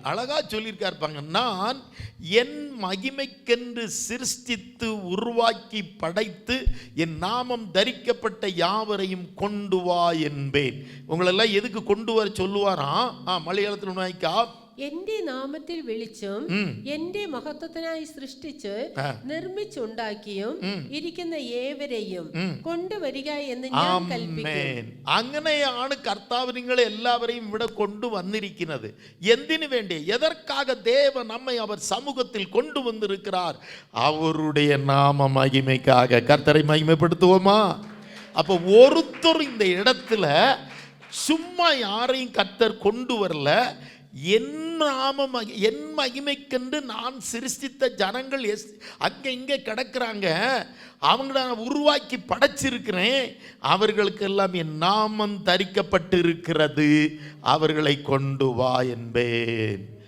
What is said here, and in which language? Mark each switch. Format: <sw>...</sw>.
<ta>அழகா சொல்லியிருக்காருப்பாங்க. நான் என் மகிமைக்கென்று சிருஷ்டித்து உருவாக்கி படைத்து என் நாமம் தரிக்கப்பட்ட யாவரையும் கொண்டு வா என்பேன். உங்களெல்லாம் எதுக்கு கொண்டு வர சொல்லுவாராம்?</ta> <ml>മലയാളത്തിൽ വായിക്കാ. എന്റെ നാമത്തിൽ വിളിച്ചും എന്റെ മഹത്വത്തിനായി സൃഷ്ടിച്ച് നിർമ്മിച്ചുണ്ടാക്കിയും ഇരിക്കുന്ന ഏവരെയും കൊണ്ടുവരിക എന്ന് ഞാൻ കൽപ്പിക്കും. അങ്ങനെയാണ് കർത്താവ് നിങ്ങളെ എല്ലാവരെയും ഇവിടെ കൊണ്ടുവന്നിരിക്കുന്നത്. എന്തിനു വേണ്ടി?</ml> <ta>എதற்காக தேவன் நம்மை அவர் சமூகத்தில் கொண்டு வந்திருக்கிறார்? அவருடைய நாம மகிமைக்காக. கர்த்தரை மகிமைப்படுத்துவோமா? அப்போ ஒருத்தர் இந்த இடத்துல சும்மா யாரையும் கர்த்தர் கொண்டு வரல. என் மகிமைக்கென்று நான் சிருஷ்டித்த ஜனங்கள் அங்கே இங்கே கிடக்கிறாங்க, அவங்கள நான் உருவாக்கி படைச்சிருக்கிறேன், அவர்களுக்கெல்லாம் என் நாமம் தரிக்கப்பட்டு இருக்கிறது, அவர்களை கொண்டு வா என்பேன்.</ta>